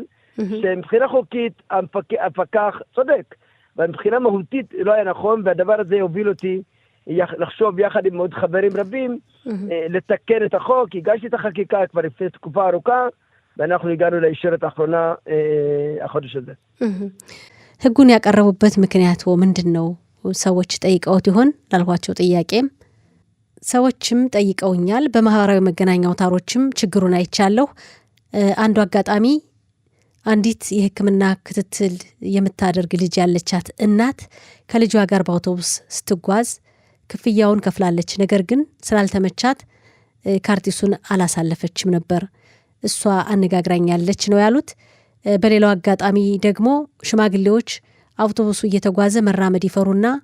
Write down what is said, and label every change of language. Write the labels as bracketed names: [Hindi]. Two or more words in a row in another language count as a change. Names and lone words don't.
[Hebrew] שמבחינה חוקית המפקח צודק, ומבחינה מהותית לא היה נכון, והדבר הזה יוביל אותי לחשוב יחד עם עוד חברים רבים, לתקן את החוק, הגשתי את החקיקה כבר לפני תקופה ארוכה, ואנחנו הגענו לאישרת האחרונה החודש הזה. [Amharic] ህጉን ያቀረቡበት ምክንያት ምንድነው? ሰዎች ጠይቀውት ይሆን ላልኳቸው ጥያቄም ሰዎችም ጠይቀውኛል። በማህበራዊ መገናኛ አውታሮችም ችግሩን አይቻለሁ። አንዱ አጋጣሚ አንዲት የሕክምና ክትትል የምታደርግ ልጅ ያለቻት እናት ከልጇ ጋር በአውቶቡስ ስትጓዝ ክፍያውን ከፍላለች። ነገር ግን ስላልተመቻት ካርቲሱን አላሳለፈችም ነበር። እሷ አነጋግራኛለች ነው ያሉት። በሌላው አጋጣሚ ደግሞ ሽማግሌዎች አውቶቡሱ እየተጓዘ መራመድ ይፈሩና